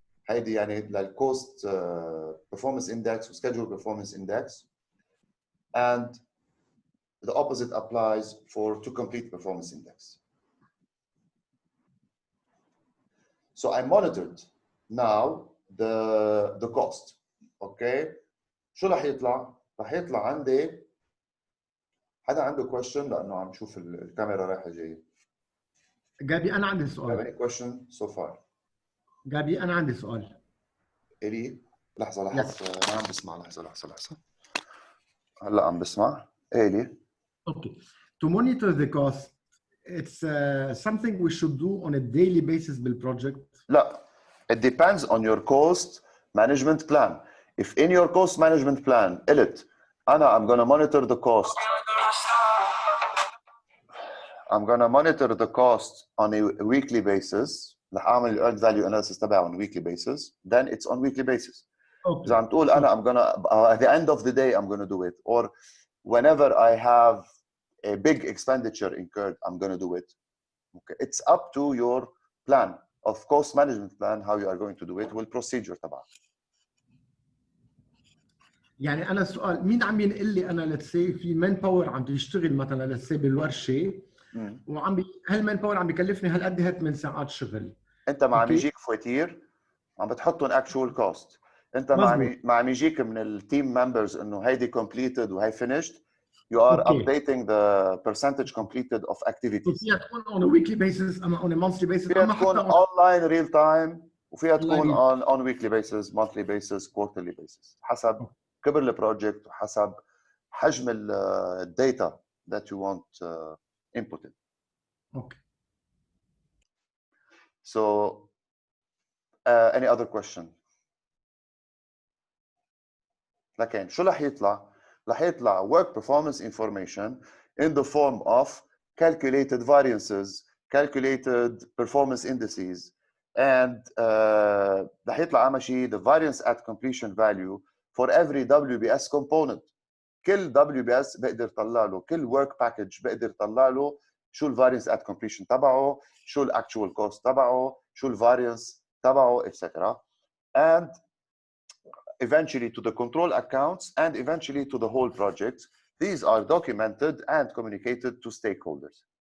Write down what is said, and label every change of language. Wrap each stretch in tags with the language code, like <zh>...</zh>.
<ar>هيدي يعني للcost</ar> <en>performance index</en> <ar>و</ar> <en>schedule performance index. And the opposite applies for to complete performance index. So I monitored now the cost. Okay.</en> <ar>شو رح يطلع؟ رح يطلع عندي حدا عنده question لأنه عم شوف الكاميرا رايحة جاية. جابي أنا عندي سؤال.</ar> <en>Any question so far?</en> <ar>جابي أنا عندي سؤال. إلي لحظة ما عم بسمع. لحظة هلا عم بسمع. إلي.</ar> <en>Okay. To monitor the cost, it's something we should do on a daily basis بالproject.</en> <ar>لا.</ar> <en>It depends on your cost management plan. If in your cost management plan, I'm going to monitor the cost. I'm going to monitor the cost on a weekly basis.</en> <ar>رح أعمل</ar> <en>earned value analysis</en> <ar>تبعه</ar> <en>on a weekly basis. Then it's on weekly basis. Okay. إذا عم تقول I'm going to at the end of the day I'm going to do it, or whenever I have a big expenditure incurred I'm going to do it. Okay. It's up to your plan of cost management plan how you are going to do it</en> <ar>والprocedure تبعك. يعني أنا السؤال مين عم ينقل لي أنا</ar> <en>let's say</en> <ar>في man power عم تشتغل مثلا let's say بالورشة وعم هالمان باور عم بيكلفني هالقد من ساعات شغل. انت ما عم يجيك فواتير عم بتحطهم actual cost. انت ما عم يجيك من التيم ممبرز انه هيدي completed وهي finished.</ar> <en>You are updating the percentage completed of activities.</en> <ar>فيها تكون</ar> <en>on a weekly basis</en> <ar>أما</ar> <en>on a monthly basis.</en> <ar>فيها تكون</ar> <en>online real time</en> <ar>وفيها تكون</ar> <en>on weekly basis, monthly basis, quarterly basis.</en> <ar>حسب كبر البروجكت وحسب حجم الداتا</ar> <en>that you want inputted. Okay. So, any other question?</en> <ar>لكن شو رح يطلع؟ رح يطلع</ar> <en>work performance information in the form of calculated variances, calculated performance indices, and</en> <ar>رح يطلع أهم شيء</ar> <en>the variance at completion value for every WBS component.</en> <ar>كل WBS بقدر طلع له، كل work package بقدر طلع له شو الفارينس at completion تبعه، شو الاكتشوال كوست تبعه، شو الفارينس تبعه etc.</ar> <en>and eventually to the control accounts and eventually to the whole project. These are documented and communicated to stakeholders.</en>